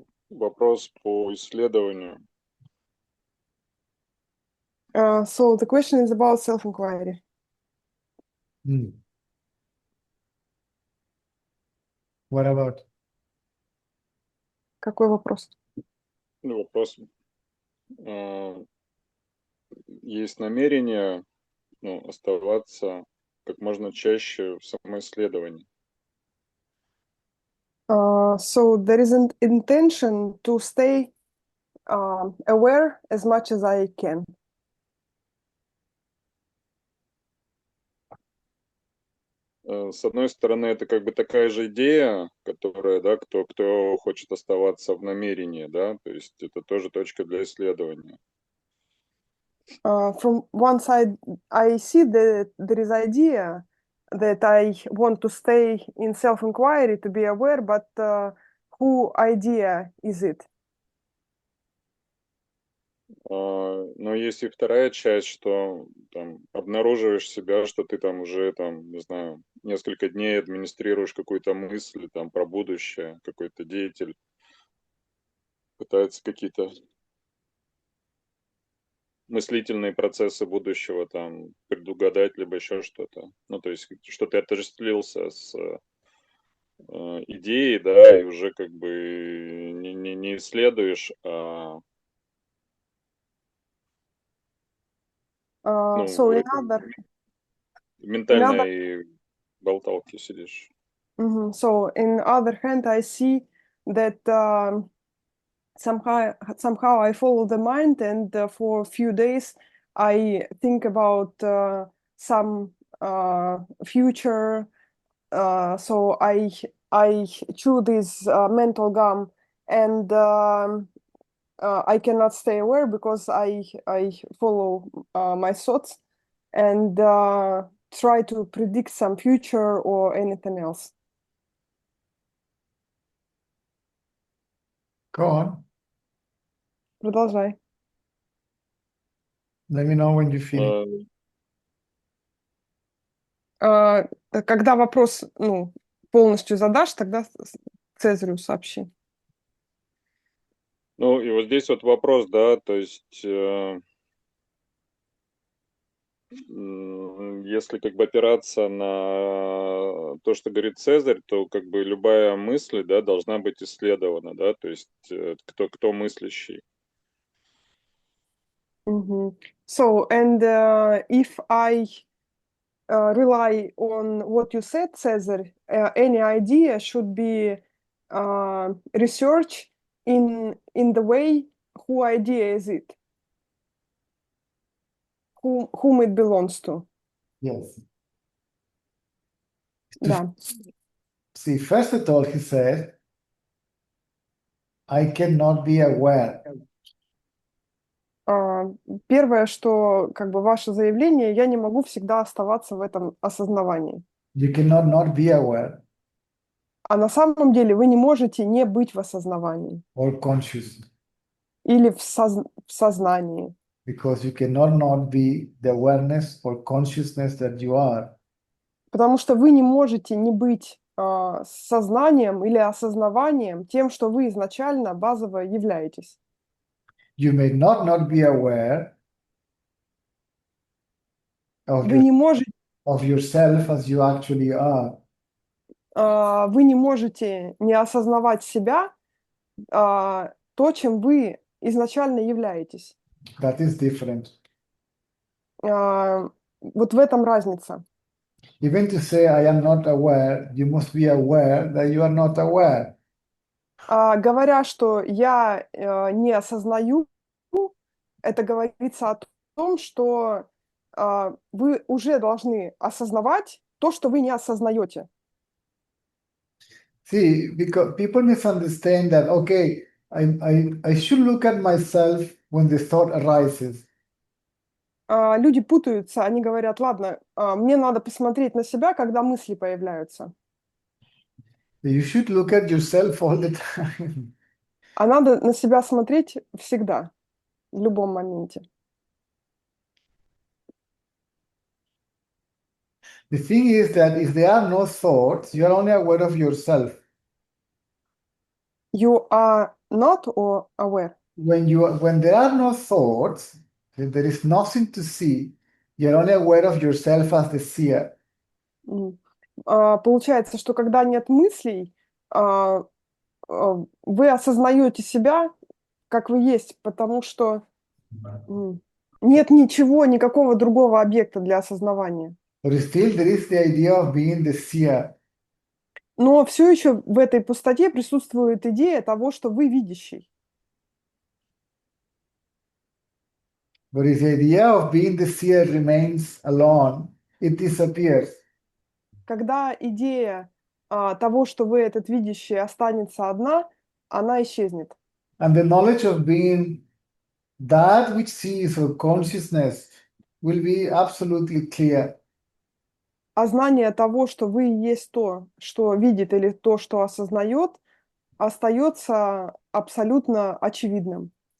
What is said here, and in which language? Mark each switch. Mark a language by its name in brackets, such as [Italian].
[Russian] Вопрос по исследованию. [English] So the question is about self-inquiry. What about? [Russian] Какой вопрос? Вопрос. Есть намерение оставаться как можно чаще в самоисследовании. So there is an intention to stay aware as much as I can. С одной стороны, это как бы такая же идея, которая, да, кто хочет оставаться в намерении, да, то есть это тоже точка для исследования. From one side, I see that there is idea that I want to stay in self-inquiry to be aware, but who idea is it? Но есть и вторая часть, что там обнаруживаешь себя, что ты там уже там, не знаю, несколько дней администрируешь какую-то мысль там про будущее, какой-то деятель пытается какие-то мыслительные процессы будущего там предугадать, либо еще что-то. Ну, то есть, что ты отождествился с идеей, да, и уже как бы не исследуешь, а [English] So [Russian] в [English] in [Russian] этой [English] other [Russian] ментальной болталке сидишь. [English] So in other hand, I see that somehow I follow the mind, and for a few days I think about some future. So I chew this mental gum, and I cannot stay aware because I follow my thoughts and try to predict some future or anything else. Go on. [Russian] Продолжай. [English] Let me know when you finish. [Russian] Когда вопрос полностью задашь, тогда Цезарю сообщи. Ну, и вот здесь вот вопрос, да, то есть, если как бы опираться на то, что говорит Цезарь, то как бы любая мысль, да, должна быть исследована, да, то есть кто мыслящий. [English] So, and if I rely on what you said, Cesar, any idea should be researched in the way who idea is it, whom it belongs to. Yes. [Russian] Да. [English] See, first of all, he said, I cannot be aware. [Russian] Первое, что как бы ваше заявление, я не могу всегда оставаться в этом осознавании. [English] You cannot not be aware [Russian] А на самом деле вы не можете не быть в осознавании [English] or conscious [Russian] или в сознании. [English] because you cannot not be the awareness or consciousness that you are. [Russian] Потому что вы не можете не быть сознанием или осознаванием тем, что вы изначально базово являетесь. [English] You may not be aware of, [Russian] Вы не можете, [English] of yourself as you actually are. [Russian] вы не можете не осознавать себя, то, чем вы изначально являетесь. [English] That is different. [Russian] Вот в этом разница. [English] Even to say I am not aware, you must be aware that you are not aware. [Russian] Говоря, что я не осознаю, это говорится о том, что вы уже должны осознавать то, что вы не осознаете. [English] See, because people misunderstand that, okay, I should look at myself when the thought arises. [Russian] Люди путаются, они говорят, ладно, мне надо посмотреть на себя, когда мысли появляются. [English] You should look at yourself all the time. [Russian] А надо на себя смотреть всегда, в любом моменте. [English] The thing is that if there are no thoughts, you are only aware of yourself. You are not or aware? When there are no thoughts, if there is nothing to see, you're only aware of yourself as the seer. [Russian] Получается, что когда нет мыслей, вы осознаете себя, как вы есть, потому что нет ничего, никакого другого объекта для осознавания. [English] But still there is the idea of being the seer. [Russian] Но все еще в этой пустоте присутствует идея того, что вы видящий. [English] But if the idea of being the seer remains alone, it disappears. [Russian] Когда идея того, что вы этот видящий, останется одна, она исчезнет. [English] And the knowledge of being that which sees, or consciousness, will be absolutely clear. [Russian] А знание того, что вы есть то, что видит, или то, что осознает, остается абсолютно очевидным.